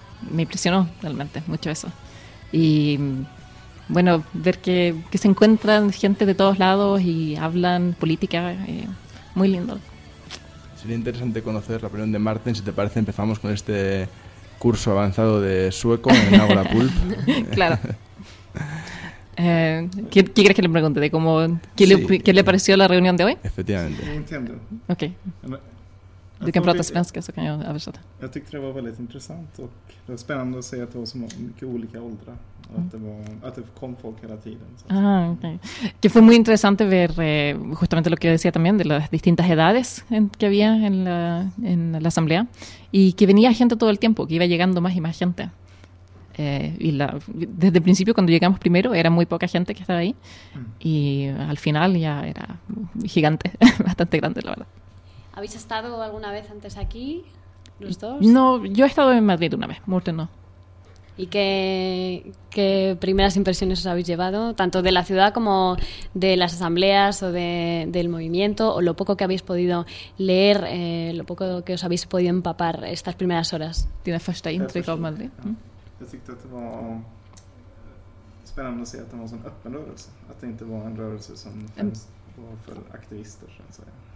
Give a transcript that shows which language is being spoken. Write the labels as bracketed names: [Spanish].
[Spanish] Me impresionó realmente mucho eso. Y bueno, ver que se encuentran gente de todos lados y hablan política, muy lindo. Sería interesante conocer la opinión de Marten. Si te parece, empezamos con este curso avanzado de sueco en Agora Pulp. Claro. ¿Qué crees que le pregunte? ¿De cómo, qué le pareció la reunión de hoy? Efectivamente. No entiendo. Ok. [Swedish] Du kan prata svenska så kan jag översätta. Jag tyckte det var väldigt intressant och det var spännande att se att det var så mycket olika åldrar och att det kom folk hela tiden. Ah, okay. [Spanish] Que fue muy interesante ver justamente lo que decía también de las distintas edades que había en la asamblea y que venía gente todo el tiempo, que iba llegando más y más gente. Desde el principio, cuando llegamos primero, era muy poca gente que estaba ahí y al final ya era gigante, bastante grande la verdad. ¿Habéis estado alguna vez antes aquí, los dos? No, yo he estado en Madrid una vez, Murten no. ¿Y qué primeras impresiones os habéis llevado, tanto de la ciudad como de las asambleas o del movimiento, o lo poco que habéis podido leer, lo poco que os habéis podido empapar estas primeras horas? ¿Tienes [Swedish] första intryck av Madrid? Jag tyckte att det var spännande att se att det var en sån öppen rörelse. Att det inte var en rörelse som var för aktivister, så att säga.